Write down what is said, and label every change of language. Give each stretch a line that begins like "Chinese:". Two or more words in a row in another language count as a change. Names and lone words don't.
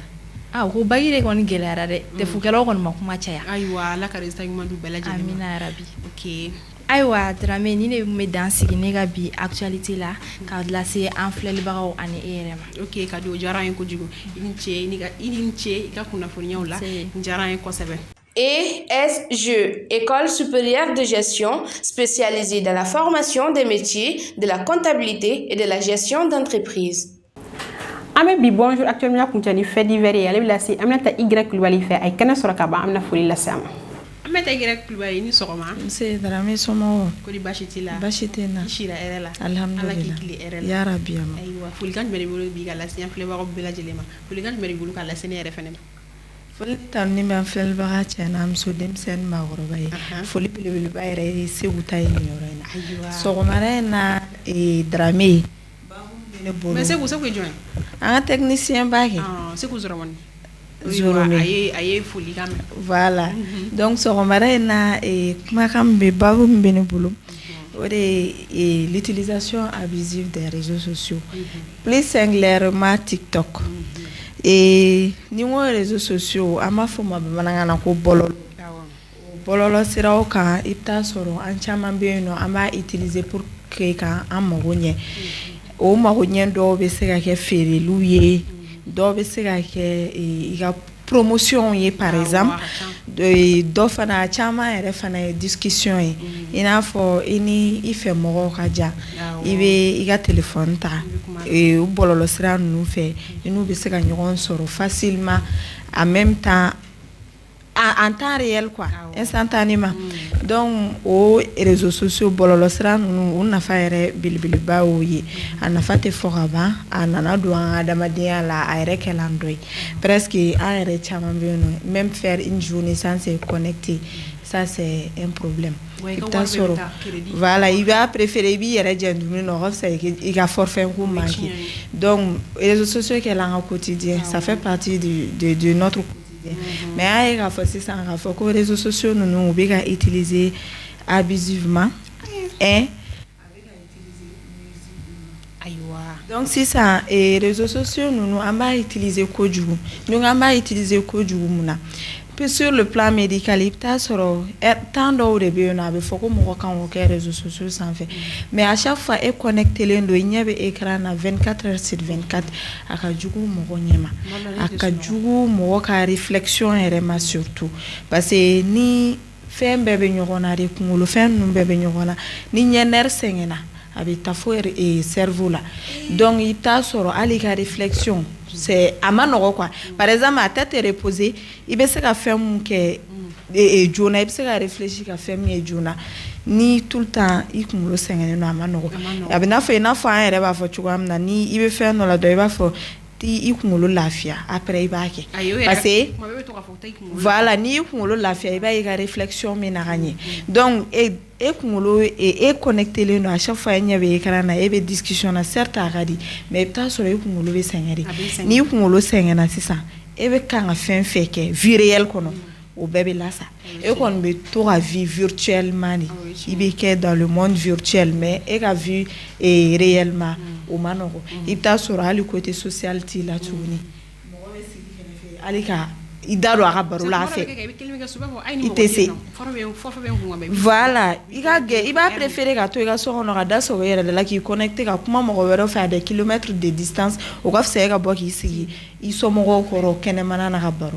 Bambara: ko bagi de kɔni gɛlɛyara dɛ defukɛlaw kɔni ma kuma caya ayiwa Ala ka résultat ɲuman di u bɛɛ lajɛlen ma amina yarabi ok ayiwa Dramé ni ne bɛ dan sigi ne ka bi actualité la ka lase an filɛlibagaw ani e yɛrɛ ma ok Kadi o diyara an ye kojugu i ni ce i ka kunnafoniyaw la n diyara an ye kosɛbɛ
French: ESG, École supérieure de gestion, spécialisée dans la formation des métiers de la comptabilité et de la gestion d'entreprise.
Bambara: Ami
French: bonjour, actuellement
Bambara: kuncɛ ni
French: fait divers
Bambara: ye ale bɛ lase Aminata Y Kulibali fɛ a ye kɛnɛ sɔrɔ ka ban an bɛna foli lase a ma Aminata Y Kulibali ni sɔgɔma nse Dramé somɔgɔw kodi baasi t'i la baasi tɛ n na i sira hɛrɛ la alhamdulillah Ala k'i tile hɛrɛ la yarabi ama ayiwa folikan jumɛn de bolo bi ka lase an filɛbagaw bɛɛ lajɛlen ma folikan jumɛn de bolo ka lase ne yɛrɛ fɛnɛ ma foli tan ni bɛ an filɛlibaga cɛ n'a muso denmisɛnnin maakɔrɔba ye foli belebeleba yɛrɛ ye Segu ta ye nin yɔrɔ in na sɔgɔmada in na Dramé mais Segu ye jumɛn an ka technicien b'a kɛ Segu Zoromani a ye folikan mɛn
French: voilà donc
Bambara: sɔgɔmada in na kumakan min bɛ babu min bɛ ne bolo o de ye
French: l'utilisation abusive des réseaux sociaux plus singulièrement TikTok
Bambara: ni ko
French: réseaux sociaux
Bambara: an b'a fɔ ma bamanankan na ko bɔlɔlɔ bɔlɔlɔ siraw kan i bɛ taa sɔrɔ an caman bɛ yen nɔ an b'a utiliser
French: pour que
Bambara: ka an mago ɲɛ o mago ɲɛ dɔw bɛ se ka kɛ feereliw ye dɔw bɛ se ka kɛ i ka promotion ye
French: par exemple
Bambara: dɔ fana caman yɛrɛ fana ye discussion ye i n'a fɔ i ni i fɛ mɔgɔw ka ja i bɛ i ka téléphone ta o bɔlɔlɔ sira ninnu fɛ i n'u bɛ se ka ɲɔgɔn sɔrɔ
French: facilement en même temps en temps réel quoi, instantanément. Donc aux réseaux sociaux
Bambara: bololo sira nunu nafa yɛrɛ belebeleba o ye a nafa tɛ fɔ ka ban a nana don an ka adamadenya la a yɛrɛ kɛla dɔ ye presque an yɛrɛ caman bɛ yen nɔ
French: même faire une journée sans se connecter, ça c'est un problème.
Bambara: I bɛ taa sɔrɔ voilà i b'a préféré i b'i yɛrɛ jɛ dumuni na o ka fisa i ka forfait ko manqué.
French: Donc réseaux sociaux
Bambara: kɛla an ka quotidien,
French: ça fait partie de notre mais
Bambara: a ye k'a fɔ sisan k'a fɔ ko
French: réseaux sociaux
Bambara: ninnu u bɛ ka
French: utiliser abusivement
Bambara: donc sisan
French: réseaux sociaux
Bambara: ninnu an b'a utiliser kojugu donc an b'a utiliser kojugu mun na
French: puis sur le plan médical
Bambara: i bɛ taa sɔrɔ temps dɔw de bɛ yen nɔ a bɛ fɔ ko mɔgɔ kan k'o kɛ
French: réseaux sociaux
Bambara: sanfɛ
French: mais à chaque fois
Bambara: e connectelen don i ɲɛ bɛ écran na
French: 24 heures sur 24
Bambara: a ka jugu mɔgɔ ɲɛ ma a ka jugu mɔgɔ ka réflexion yɛrɛ ma
French: surtout parce que
Bambara: ni fɛn bɛɛ bɛ ɲɔgɔn na de kunkolo fɛn ninnu bɛɛ bɛ ɲɔgɔn na ni ɲɛnɛri sɛgɛnna a bɛ taa fo cerveau la donc i bɛ taa sɔrɔ hali ka réflexion
French: c'est à
Bambara: ma nɔgɔ quoi
French: par exemple a tête reposée
Bambara: i bɛ se ka fɛn mun kɛ joona i bɛ se ka réfléchir ka fɛn min ye joona ni
French: tout le temps
Bambara: i kunkolo sɛgɛnnen don a ma nɔgɔ a bɛ n'a fɔ an yɛrɛ b'a fɔ cogoya min na ni i bɛ fɛn dɔ la dɔrɔn i b'a fɔ i kunkolo lafiya après i b'a kɛ
French: parce que voilà
Bambara: ni i kunkolo lafiya i b'a ye ka réflexion min na ka ɲɛ donc e kunkolo e connectelen don à chaque fois e ɲɛ bɛ écran na e bɛ discussion na certes a ka di mais i bɛ taa sɔrɔ i kunkolo bɛ sɛgɛn de ni i kunkolo sɛgɛnna sisan e bɛ kan ka fɛn fɛn kɛ
French: vie réelle
Bambara: kɔnɔ o bɛɛ bɛ lasa e kɔni bɛ to ka
French: vie virtuellement
Bambara: de i bɛ kɛ
French: dans le monde virtuel mais
Bambara: e ka
French: vie réellement
Bambara: o ma nɔgɔ i bɛ taa sɔrɔ hali
French: côté social
Bambara: t'i la tuguni mɔgɔ bɛ sigi kɛrɛfɛ hali ka i da don a ka baro la a fɛ i tɛ se voilà i b'a préféré ka to i ka so kɔnɔ ka da sɔgɔ i yɛrɛ de la k'i connecter ka kuma mɔgɔ wɛrɛw fɛ
French: à des kilomètres de distance
Bambara: o ka fisa e ka bɔ k'i sigi i somɔgɔw kɔrɔ kɛnɛmana na ka baro